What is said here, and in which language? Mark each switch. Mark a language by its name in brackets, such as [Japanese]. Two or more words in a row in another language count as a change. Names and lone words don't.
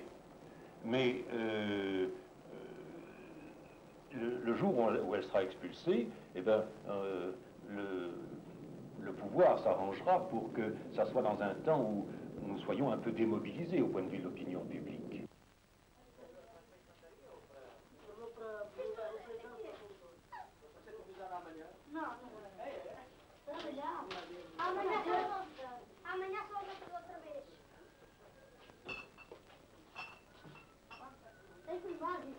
[French] Mais le jour où elle sera expulsée, eh bien, le pouvoir s'arrangera pour que ça soit dans un temps où nous soyons un peu démobilisés au point de vue de l'opinion publique. [Portuguese] Amanhã só outra vez. Tem que filmar, gente.